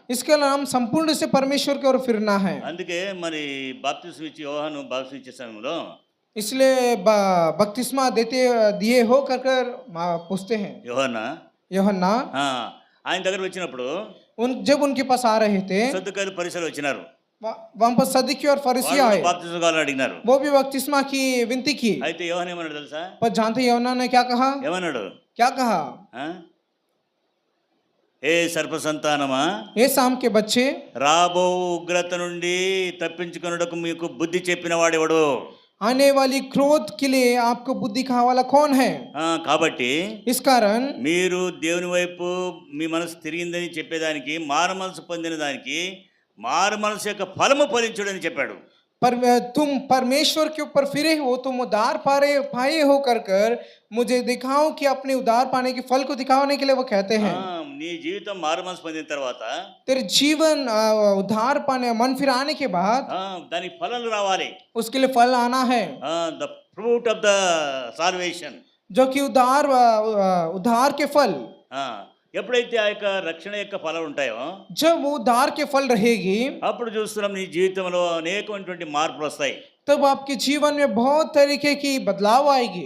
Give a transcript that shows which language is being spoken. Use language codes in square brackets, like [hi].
[hi] इसके अलावा हम संपूर्ण से परमेश्वर की ओर फिरना है। [te] అందుకే మరి బాప్తిస్మం ఇచ్చి యోహాను బాప్తిస్మం ఇచ్చే సమయంలో [hi] इसलिए बपतिस्मा दिए हो कर पूछते हैं यूहन्ना, [te] ఆయన దగ్గర వచ్చినప్పుడు [hi] जब उनके पास आ रहे थे, [te] సద్దుకాయలు పరిసలు వచ్చినారు. [hi] वहां पर सदुकी और फरीसी आए, [te] బాప్తిస్మం కావాలని అడిగినారు. [hi] वो भी बपतिस्मा की विनती की। [te] అయితే యోహాను ఏమన్నాడు తెలుసా? [hi] पर जानते हैं यूहन्ना ने क्या कहा? [te] ఏమన్నాడు? [hi] क्या कहा? [te] ఏ సర్ప సంతానమా, [hi] हे शाम के बच्चे, [te] రాబో ఉగ్రత నుండి తప్పించుకొనుటకు మీకు బుద్ధి చెప్పిన వాడెవడు? [hi] आने वाली क्रोध के लिए आपको बुद्धि कहा वाला कौन है? [te] కాబట్టి [hi] इस कारण [te] మీరు దేవుని వైపు మీ మనసు తిరిగిందని చెప్పేదానికి, మారు మనసు పొందిన దానికి మారు మనసు యొక్క ఫలము ఫలించుడని చెప్పాడు. [hi] तुम परमेश्वर के ऊपर फिरे हो, तुम उद्धार पाए हो कर मुझे दिखाओ कि अपने उद्धार पाने के फल को दिखाने के लिए वो कहते हैं। [te] నీ జీవితం మారు మనసు పొందిన తర్వాత, [hi] तेरे जीवन उद्धार पाने मन फिराने के बाद [te] దానికి ఫలాలు రావాలి. [hi] उसके लिए फल आना है, [en] the fruit of the salvation, [hi] जो कि उद्धार के फल। [te] ఎప్పుడైతే ఆ యొక్క రక్షణ యొక్క ఫలాలు ఉంటాయో, [hi] जब वो उद्धार के फल रहेगी, [te] అప్పుడు చూస్తున్నాం నీ జీవితంలో అనేకమైనటువంటి మార్పులు వస్తాయి. [hi] तब आपके जीवन में बहुत तरीके की बदलाव आएगी।